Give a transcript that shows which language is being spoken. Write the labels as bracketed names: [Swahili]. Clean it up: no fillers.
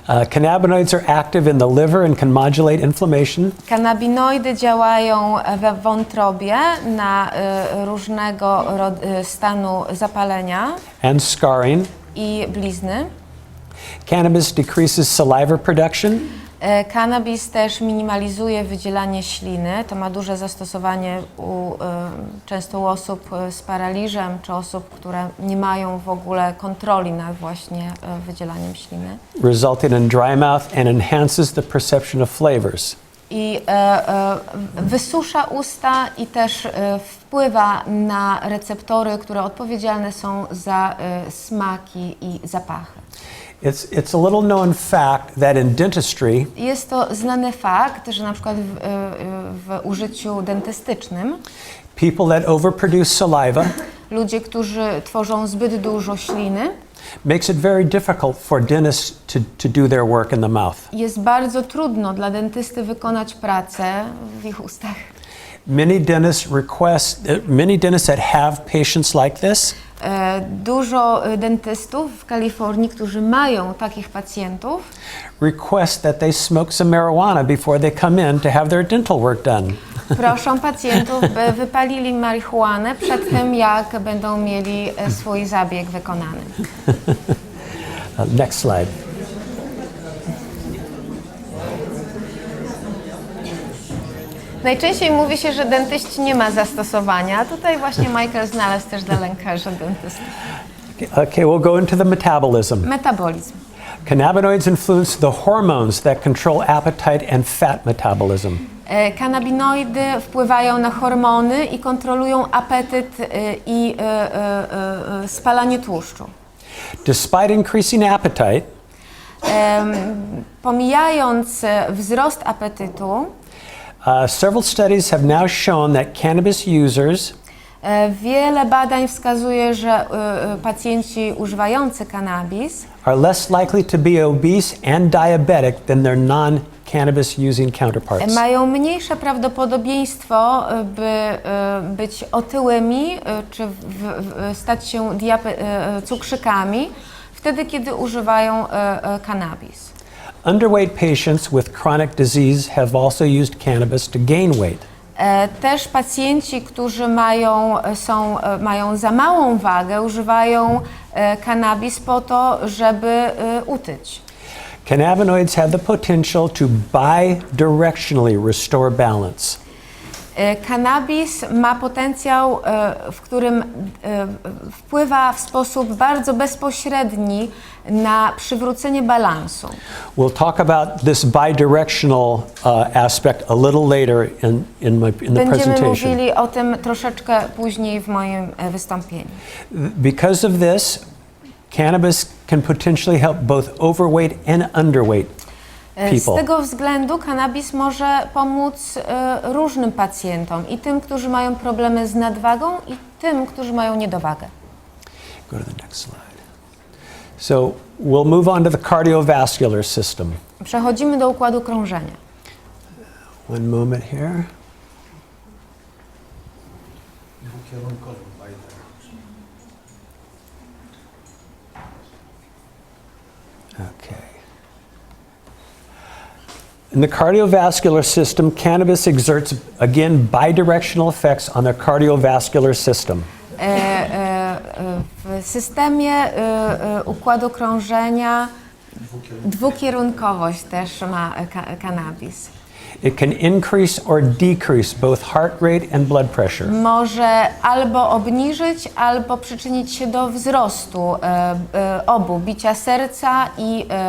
[English] Cannabinoids are active in the liver and can modulate inflammation. [Polish] Kanabinoidy działają we wątrobie na różnego stanu zapalenia [English] And scarring. [Polish] i blizny. [English] Cannabis decreases saliva production. [Polish] Cannabis też minimalizuje wydzielanie śliny. To ma duże zastosowanie często u osób z paraliżem, czy osób, które nie mają w ogóle kontroli nad właśnie wydzielaniem śliny. [English] Resulting in dry mouth and enhances the perception of flavors. [Polish] I wysusza usta i też wpływa na receptory, które odpowiedzialne są za smaki i zapachy. [English] It's a little known fact that in dentistry, [Polish] Jest to znany fakt, że na przykład w użyciu dentystycznym [English] people that overproduce saliva [Polish] ludzie, którzy tworzą zbyt dużo śliny, [English] makes it very difficult for dentists to do their work in the mouth. [Polish] jest bardzo trudno dla dentysty wykonać pracę w ich ustach. [English] Many dentists that have patients like this [Polish] Dużo dentystów w Kalifornii, którzy mają takich pacjentów, [English] request that they smoke some marijuana before they come in to have their dental work done. [Polish] proszą pacjentów, by wypalili marihuanę przed tym, jak będą mieli swój zabieg wykonany. [English] Next slide. [Polish] Najczęściej mówi się, że dentyści nie ma zastosowania, a tutaj właśnie Michael znalazł też dla lekarzy dentystów. [English] Okay, we'll go into the metabolism. [Polish] Metabolizm. [English] Cannabinoids influence the hormones that control appetite and fat metabolism. [Polish] Kanabinoidy wpływają na hormony i kontrolują apetyt i spalanie tłuszczu. [English] Despite increasing appetite, [Polish] Pomijając wzrost apetytu, [English] several studies have now shown that cannabis users [Polish] wiele badań wskazuje, że pacjenci używający cannabis [English] are less likely to be obese and diabetic than their non-cannabis using counterparts. [Polish] mają mniejsze prawdopodobieństwo, by być otyłymi czy stać się cukrzykami wtedy, kiedy używają cannabis. [English] Underweight patients with chronic disease have also used cannabis to gain weight. [Polish] Też pacjenci, którzy mają za małą wagę, używają cannabis po to, żeby utyć. [English] Cannabinoids have the potential to bidirectionally restore balance. [Polish] Cannabis ma potencjał, w którym wpływa w sposób bardzo bezpośredni na przywrócenie balansu. [English] We'll talk about this bidirectional aspect a little later in the [Polish] Będziemy [English] presentation. [Polish] mówili o tym troszeczkę później w moim wystąpieniu. [English] Because of this, Cannabis can potentially help both overweight and underweight [Polish] Z [English] people. [Polish] tego względu kannabis może pomóc różnym pacjentom, i tym, którzy mają problemy z nadwagą, i tym, którzy mają niedowagę. [English] Go to the next slide. So we'll move on to the cardiovascular system. [Polish] Przechodzimy do układu krążenia. [English] One moment here. [Polish] Dwukierunkowy bajder. [English] Okay. In the cardiovascular system, cannabis exerts, again, bidirectional effects on the cardiovascular system. [Polish] W systemie układu krążenia dwukierunkowość też ma cannabis. [English] It can increase or decrease both heart rate and blood pressure. [Polish] Może albo obniżyć, albo przyczynić się do wzrostu obu, bicia serca i